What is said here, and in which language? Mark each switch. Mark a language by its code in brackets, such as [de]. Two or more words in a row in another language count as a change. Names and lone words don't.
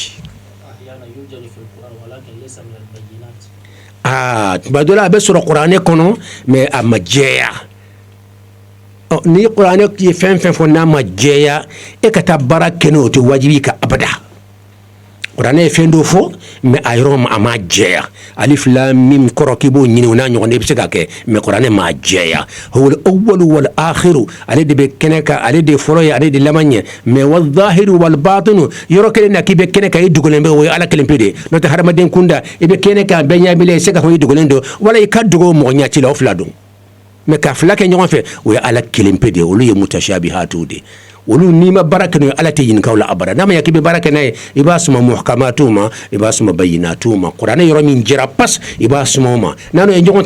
[bm] tuma dɔ la a bɛ sɔrɔ kuranɛ kɔnɔ mais a ma jɛya ni kuranɛ ye fɛn fɛn fɔ n'a ma jɛya e ka taa baara kɛ n'o tɛ wajibi ka abada kuranɛ ye fɛn dɔ fɔ mais a yɔrɔ a ma jɛya [ar] ألف لام ميم [bm] kɔrɔ k'i b'o ɲini o n'a ɲɔgɔn de bɛ se ka kɛ mais kuranɛ ma jɛya [ar] هو الأول والآخر [bm] ale de bɛ kɛnɛ kan ale de fɔlɔ ye ale de laban ye mais [ar] والظاهر والباطن [bm] yɔrɔ kelen na k'i bɛ kɛnɛ kan I dogolen bɛ o ye Ala kelen pe de n'o tɛ hadamaden kunda I bɛ kɛnɛ kan bɛɛ ɲɛ b'i la I se ka fɔ I dogolen don wala I ka dogo mɔgɔ ɲɛ ci la o fila don mais ka fila kɛ ɲɔgɔn fɛ o ye Ala kelen pe de olu ye mutashabihatu de olu n'i ma baara kɛ n'o ye Ala tɛ ɲininka o la abada n'a ma ɲɛ k'i bɛ baara kɛ n'a ye I b'a suma muhkamatu ma I b'a suma bayinatu ma kuranɛ yɔrɔ min jɛra pas I b'a suma o ma n'a n'o ye ɲɔgɔn